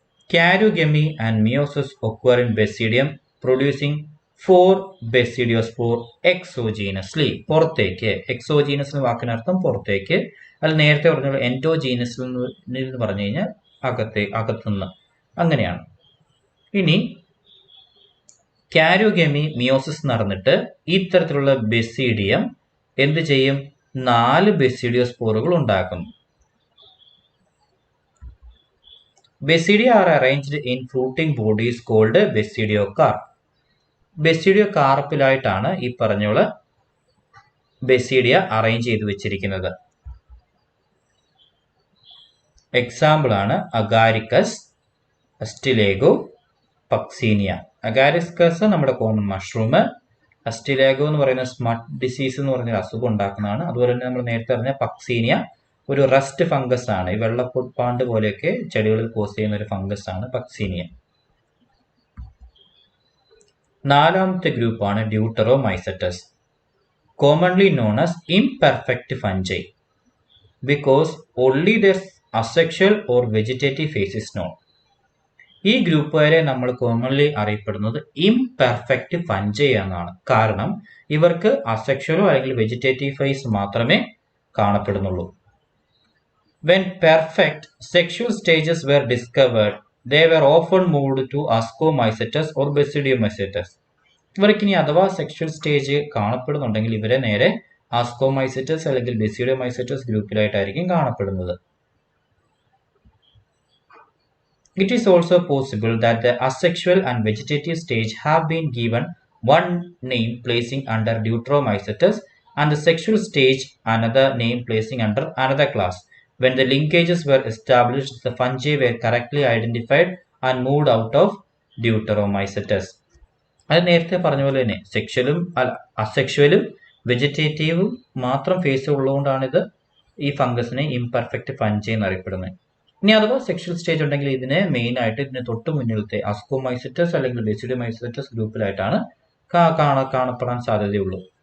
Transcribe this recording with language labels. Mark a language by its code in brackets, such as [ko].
[en] Karyogymy and meiosis occur in basidium, producing 4 basidiospore exogenously. [ml] പുറത്തേക്ക്, exogenous എന്ന വാക്കിനർത്ഥം പുറത്തേക്ക്. അത് നേരത്തെ പറഞ്ഞ എൻഡോജീനസ് എന്ന് പറഞ്ഞു കഴിഞ്ഞാൽ അകത്തുനിന്ന്, അങ്ങനെയാണ്. ഇനി കാരിയോഗമി മിയോസിസ് നടന്നിട്ട് ഇത്തരത്തിലുള്ള ബെസീഡിയം എന്ത് ചെയ്യും? 4 ബെസീഡിയോസ്പോറുകൾ ഉണ്ടാക്കുന്നു. [en] Basidia are arranged in fruiting bodies called basidiocarp. [ml] ബെസിഡിയോ കാർപ്പിലായിട്ടാണ് ഈ പറഞ്ഞോള് ബെസിഡിയ അറേഞ്ച് ചെയ്ത് വെച്ചിരിക്കുന്നത്. എക്സാമ്പിൾ ആണ് അഗാരിക്കസ്, അസ്റ്റിലേഗോ, പക്സീനിയ. അഗാരിക്കസ് നമ്മുടെ കോമൺ മഷ്റൂം, അസ്റ്റിലേഗോ എന്ന് പറയുന്ന സ്മട്ട് ഡിസീസ് എന്ന് പറഞ്ഞൊരു അസുഖം ഉണ്ടാക്കുന്നതാണ്. അതുപോലെ തന്നെ നമ്മൾ നേരത്തെ പറഞ്ഞ പക്സീനിയ ഒരു റസ്റ്റ് ഫംഗസ് ആണ്. ഈ വെള്ളപ്പാണ്ട് പോലെയൊക്കെ ചെടികളിൽ കോസ് ചെയ്യുന്ന ഒരു ഫംഗസ് ആണ് പക്സീനിയ. നാലാമത്തെ ഗ്രൂപ്പാണ് ഡ്യൂട്ടറോമൈസെറ്റസ്, [en] commonly known as imperfect fungi because only their asexual or vegetative phase is known. [ml] ഈ ഗ്രൂപ്പുകാരെ നമ്മൾ കോമൺലി അറിയപ്പെടുന്നത് ഇംപെർഫെക്റ്റ് ഫഞ്ചൈ എന്നാണ്. കാരണം ഇവർക്ക് അസെക്ഷലോ അല്ലെങ്കിൽ വെജിറ്റേറ്റീവ് ഫേസ് മാത്രമേ കാണപ്പെടുന്നുള്ളൂ. [en] When perfect sexual stages were discovered, they were often moved to Ascomycetes or Basidiomycetes. [ml] ഇവർക്ക് ഇനി അഥവാ സെക്ഷൽ സ്റ്റേജ് കാണപ്പെടുന്നുണ്ടെങ്കിൽ ഇവരെ നേരെ ആസ്കോമൈസെറ്റസ് അല്ലെങ്കിൽ ബെസിഡിയോമൈസെറ്റസ് ഗ്രൂപ്പിലായിട്ടായിരിക്കും കാണപ്പെടുന്നത്. [en] It is also possible that the asexual and vegetative stage have been given one name placing under Deuteromycetes and the sexual stage another name placing under another class. When the linkages were established, the fungi were correctly identified and moved out of Deuteromycetes. [ml] അത് നേരത്തെ പറഞ്ഞ പോലെ തന്നെ സെക്ഷലും അസെക്ഷലും വെജിറ്റേറ്റീവും മാത്രം face ഉള്ളതുകൊണ്ടാണ് ഈ ഫംഗസിനെ imperfect fungi എന്നറിയപ്പെടുന്നത്. ഇനി അഥവാ സെക്ഷൽ സ്റ്റേജ് ഉണ്ടെങ്കിൽ ഇതിനെ മെയിൻ ആയിട്ട് ഇതിന് തൊട്ട് മുന്നിലത്തെ അസ്കോമൈസെറ്റസ് അല്ലെങ്കിൽ ബെസിഡിയോമൈസെറ്റസ് ഗ്രൂപ്പിലായിട്ടാണ് കാണപ്പെടാൻ സാധ്യതയുള്ളൂ.